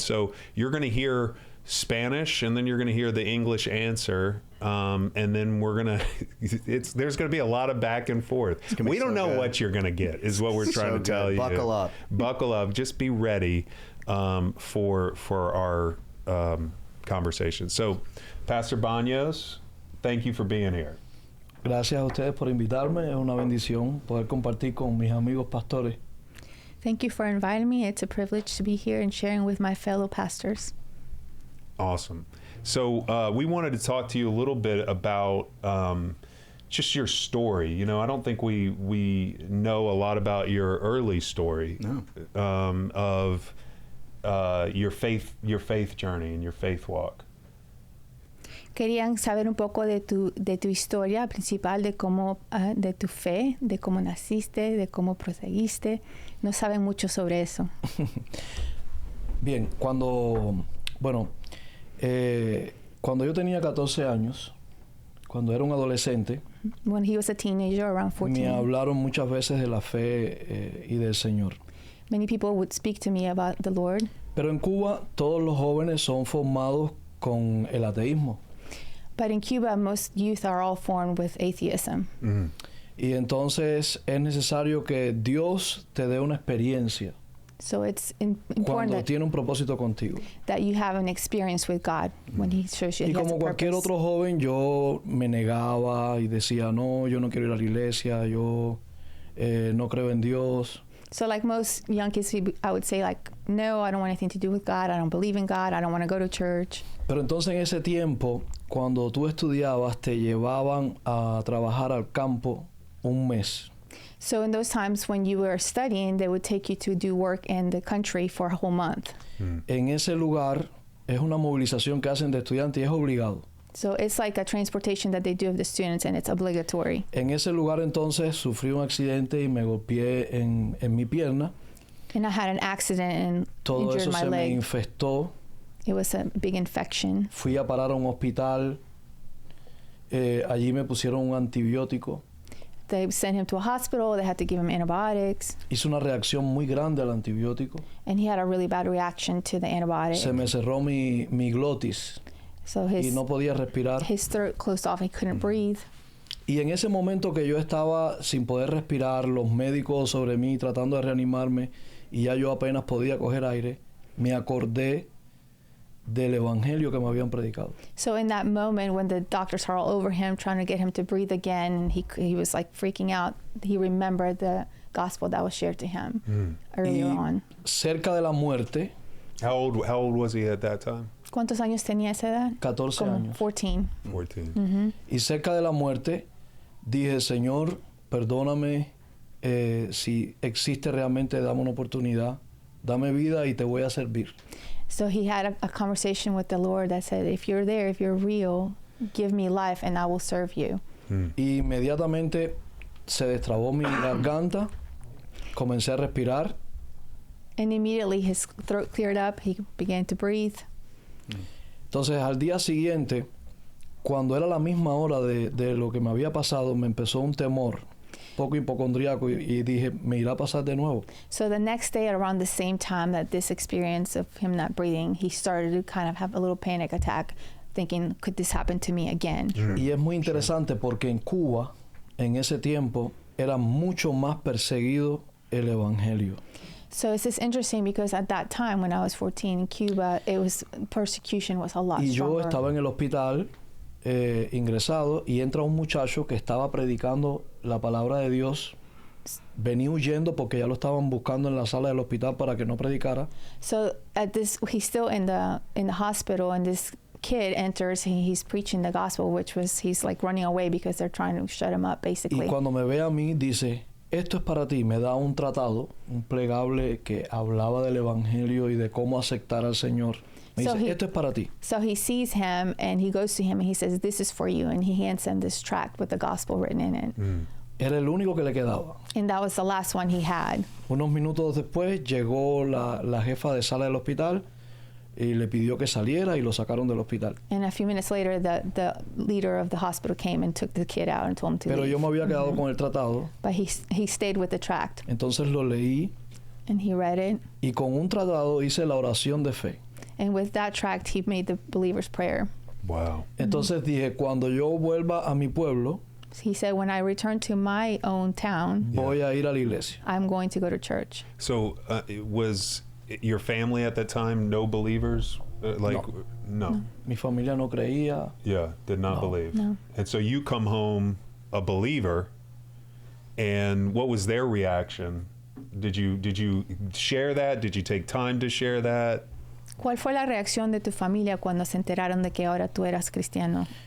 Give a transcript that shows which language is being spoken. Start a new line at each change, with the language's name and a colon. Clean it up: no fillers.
English: And so you're going to hear Spanish, and then you're going to hear the English answer, and then there's going to be a lot of back and forth. We don't know what you're going to get, is what we're trying to tell you. Buckle up. Just be ready for our conversation. So, Pastor Baños, thank you for being here.
Spanish: Gracias a ustedes por invitarme. Es una bendición poder compartir con mis amigos pastores.
English: Thank you for inviting me. It's a privilege to be here and sharing with my fellow pastors. Awesome. So we wanted to talk to you a little bit about just your story. You know, I don't think we know a lot about your early story of your faith journey and your faith walk.
Spanish: Querían saber un poco de tu historia principal, de cómo, de tu fe, de cómo naciste, de cómo proseguiste. No saben mucho sobre eso. Bien, cuando yo tenía 14 años, cuando era un adolescente,
English: when he was a teenager, around 14,
Spanish: me hablaron muchas veces de la fe y del Señor.
English: Many people would speak to me about the Lord.
Spanish: Pero en Cuba todos los jóvenes son formados con el ateísmo.
English: But in Cuba, most youth are all formed with atheism. Mm-hmm.
Spanish: Y entonces es necesario que Dios te dé una experiencia.
English: So it's important
Spanish: cuando tiene un propósito contigo.
English: That you have an experience with God when He shows you.
Spanish: Y como cualquier otro joven, yo me negaba y decía, no, yo no quiero ir a la iglesia, yo no creo en Dios.
English: So like most young kids, I would say like, no, I don't want anything to do with God. I don't believe in God. I don't want to go to church.
Spanish: Pero entonces en ese tiempo, cuando tú estudiabas, te llevaban a trabajar al campo un mes.
English: So in those times when you were studying, they would take you to do work in the country for a whole month.
Spanish: En ese lugar es una movilización que hacen de estudiantes y es obligado.
English: So it's like a transportation that they do of the students, and it's obligatory.
Spanish: En ese lugar entonces sufrí un accidente y me golpeé en mi pierna.
English: And I had an accident and
Spanish: todo
English: injured
Spanish: eso
English: my
Spanish: se
English: leg.
Spanish: Me infestó.
English: It was a big infection.
Spanish: Fui a parar a un hospital. Allí me pusieron un antibiótico.
English: They sent him to a hospital. They had to give him antibiotics.
Spanish: Hizo una reacción muy grande al antibiótico.
English: And he had a really bad reaction to the antibiotic.
Spanish: Se me cerró mi glotis.
English: So
Spanish: y no podía respirar.
English: His throat closed off. He couldn't breathe.
Spanish: Y en ese momento que yo estaba sin poder respirar, los médicos sobre mí tratando de reanimarme y ya yo apenas podía coger aire, me acordé del evangelio que me habían predicado.
English: So in that moment when the doctors are all over him trying to get him to breathe again, and he was like freaking out, he remembered the gospel that was shared to him earlier on.
Spanish: Cerca de la muerte.
English: How old was he at that time?
Spanish: ¿Cuántos años tenía esa edad? 14 años. 14. 14. Mm-hmm. Y cerca de la muerte dije, Señor, perdóname si existe realmente, dame una oportunidad, dame vida y te voy a servir.
English: So he had a conversation with the Lord that said, if you're there, if you're real, give me life and I will serve you.
Spanish: Y inmediatamente se destrabó mi garganta, comencé a respirar.
English: And immediately his throat cleared up. He began to breathe.
Spanish: Entonces al día siguiente, cuando era la misma hora de lo que me había pasado, me empezó un temor poco hipocondríaco y dije, me irá a pasar de nuevo.
English: So the next day, around the same time that this experience of him not breathing, he started to kind of have a little panic attack, thinking, could this happen to me again?
Spanish: Y es muy interesante porque en Cuba, en ese tiempo, era mucho más perseguido el evangelio.
English: So it's just interesting because at that time, when I was 14 in Cuba, persecution was a lot
Spanish: Y yo
English: stronger.
Spanish: estaba en el hospital ingresado y entra un muchacho que estaba predicando la palabra de Dios. Venía huyendo porque ya lo estaban buscando en la sala del hospital para que no predicara.
English: So he's still in the hospital, and this kid enters. He's preaching the gospel, he's like running away because they're trying to shut him up,
Spanish: Y
English: basically.
Spanish: cuando me ve a mí, dice, esto es para ti. Me da un tratado, un plegable que hablaba del evangelio y de cómo aceptar al Señor. Me
English: So
Spanish: dice,
English: he-
Spanish: esto es para ti.
English: So he sees him and he goes to him and he says, "This is for you," and he hands him this tract with the gospel written in it.
Spanish: Era el único que le quedaba.
English: And that was the last one he had.
Spanish: Unos minutos después llegó la jefa de sala del hospital y le pidió que saliera y lo sacaron del hospital.
English: And a few minutes later, the leader of the hospital came and took the kid out and told him to
Spanish: Pero
English: leave.
Spanish: yo me había quedado con el tratado,
English: But he stayed with the tract
Spanish: entonces lo leí
English: and he read it.
Spanish: y con un tratado hice la oración de fe.
English: And with that tract, he made the believer's prayer. Wow.
Spanish: Entonces dije, cuando yo vuelva a mi pueblo,
English: He said, "When I return to my own town,
Spanish: voy a ir a la iglesia.
English: I'm going to go to church." So was your family at that time no believers?
Spanish: No. Mi familia no creía.
English: Yeah, did not
Spanish: No.
English: believe.
Spanish: No.
English: And so you come home a believer, and what was their reaction? Did you share that? Did you take time to share that?
Spanish: ¿Cuál fue la reacción de tu familia cuando se enteraron de que ahora tú eras cristiano?